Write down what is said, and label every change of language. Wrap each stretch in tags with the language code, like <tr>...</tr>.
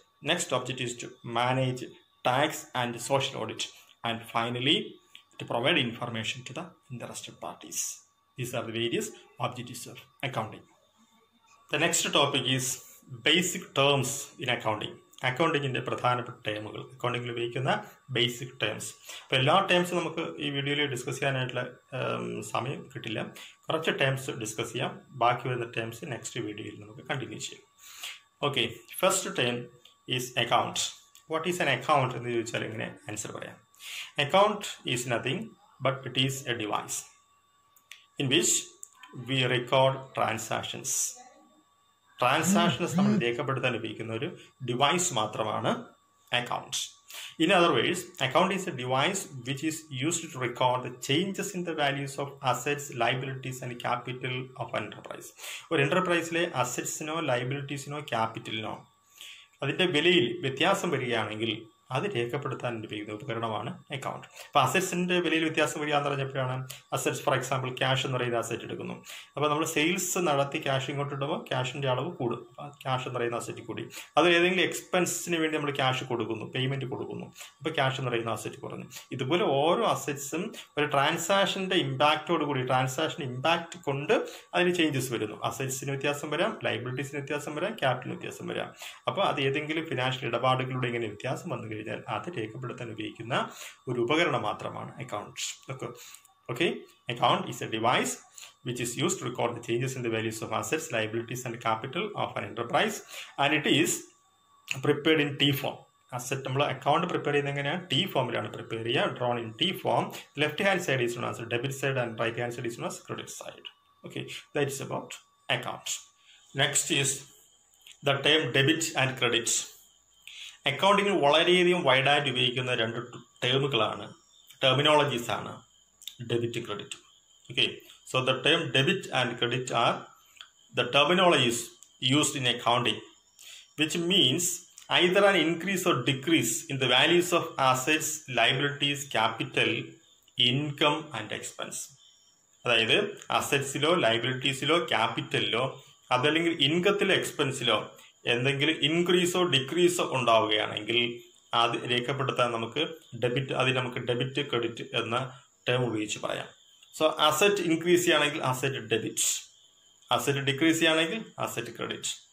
<en>Next objective is to manage tax and social audit. And finally, to provide information to the interested parties. These are the various objectives of accounting. The next topic is basic terms in accounting.</en> <ml>അക്കൗണ്ടിങ്ങിൻ്റെ പ്രധാനപ്പെട്ട ടേമുകൾ, അക്കൗണ്ടിങ്ങിൽ ഉപയോഗിക്കുന്ന basic terms. അപ്പോൾ എല്ലാ ടേംസും നമുക്ക് ഈ വീഡിയോയിൽ discuss ചെയ്യാനായിട്ടുള്ള സമയം കിട്ടില്ല. കുറച്ച് ടേംസ് ഡിസ്കസ് ചെയ്യാം. ബാക്കി വരുന്ന ടേംസ് നെക്സ്റ്റ് വീഡിയോയിൽ നമുക്ക് കണ്ടിന്യൂ ചെയ്യാം.</ml> <en>Okay, first term is account. What is an account</en> <ml>എന്ന് ചോദിച്ചാൽ ഇങ്ങനെ ആൻസർ പറയാം.</ml> <en>Account is nothing but it is a device in which we record transactions.</en> <ml>Transactions നമ്മൾ രേഖപ്പെടുത്താൻ ഉപയോഗിക്കുന്ന ഒരു ഡിവൈസ് മാത്രമാണ് account.</ml> <en>In other words, account is a device which is used to record the changes in the values of assets, liabilities and capital of an enterprise.</en> <ml>ഒരു enterpriseലെ അസറ്റ്സിനോ ലൈബിലിറ്റീസിനോ ക്യാപിറ്റലിനോ അതിൻ്റെ വിലയിൽ വ്യത്യാസം വരികയാണെങ്കിൽ അത് രേഖപ്പെടുത്താൻ ഉപയോഗിക്കുന്ന ഉപകരണമാണ് അക്കൗണ്ട്. അപ്പോൾ അസറ്റ്സിൻ്റെ വിലയിൽ വ്യത്യാസം വരിക എന്ന് പറഞ്ഞപ്പോഴാണ് അസറ്റ്സ്, ഫോർ എക്സാമ്പിൾ ക്യാഷ് എന്ന് പറയുന്ന അസറ്റ് എടുക്കുന്നു. അപ്പോൾ നമ്മൾ സെയിൽസ് നടത്തി ക്യാഷ് ഇങ്ങോട്ട് ഇടുമ്പോൾ ക്യാഷിൻ്റെ അളവ് കൂടും. അപ്പോൾ ക്യാഷ് എന്ന് പറയുന്ന അസറ്റ് കൂടി. അത് ഏതെങ്കിലും എക്സ്പെൻസിന് വേണ്ടി നമ്മൾ ക്യാഷ് കൊടുക്കുന്നു, പേയ്മെൻറ്റ് കൊടുക്കുന്നു, അപ്പോൾ ക്യാഷ് എന്ന് പറയുന്ന അസറ്റ് കുറഞ്ഞു. ഇതുപോലെ ഓരോ അസറ്റ്സും ഒരു ട്രാൻസാക്ഷൻ്റെ ഇമ്പാക്റ്റോട് കൂടി, ട്രാൻസാക്ഷൻ ഇമ്പാക്റ്റ് കൊണ്ട് അതിന് ചേഞ്ചസ് വരുന്നു. അസറ്റ്സിന് വ്യത്യാസം വരാം, ലൈബിലിറ്റീസിന് വ്യത്യാസം വരാം, ക്യാപിറ്റലിന് വ്യത്യാസം വരാം. അപ്പോൾ അത് ഏതെങ്കിലും ഫിനാൻഷ്യൽ ഇടപാടുകളിലൂടെ ഇങ്ങനെ വ്യത്യാസം വന്നു കഴിഞ്ഞാൽ അത് രേഖപ്പെടുത്താൻ ഉപയോഗിക്കുന്ന ഒരു ഉപകരണം മാത്രമാണ് account.</ml> <en>Okay, account is a device which is used to record the changes in the values of assets, liabilities and capital of an enterprise, and it is prepared in T form.</en> <ml>Asset നമ്മൾ account prepare ചെയ്യുന്നത് എങ്ങനെയാണ്? T ഫോമിലാണ് prepare ചെയ്യുക.</ml> <en>Drawn in T form. Left hand side is known as debit side and right hand side is known as credit side. Okay, that is about account. Next is the term debit and credit.</en> <ml>അക്കൗണ്ടിങ്ങിൽ വളരെയധികം വൈഡായിട്ട് ഉപയോഗിക്കുന്ന രണ്ട് ടേമുകളാണ്, terminologies ആണ് debit credit.</ml> <en>Okay, so the term debit and credit are the terminologies used in accounting, which means either an increase or decrease in the values of assets, liabilities, capital, income and expense.</en> <ml>അതായത് അസറ്റ്സിലോ ലൈബിലിറ്റീസിലോ ക്യാപിറ്റലിലോ അതല്ലെങ്കിൽ ഇൻകത്തിലോ എക്സ്പെൻസിലോ എന്തെങ്കിലും ഇൻക്രീസോ ഡിക്രീസോ ഉണ്ടാവുകയാണെങ്കിൽ അത് രേഖപ്പെടുത്താൻ നമുക്ക് debit credit എന്ന term ഉപയോഗിച്ച് പറയാം. സോ അസറ്റ് ഇൻക്രീസ് ചെയ്യുകയാണെങ്കിൽ അസറ്റ് ഡെബിറ്റ്, അസറ്റ് ഡിക്രീസ് ചെയ്യുകയാണെങ്കിൽ അസറ്റ് ക്രെഡിറ്റ്.</ml>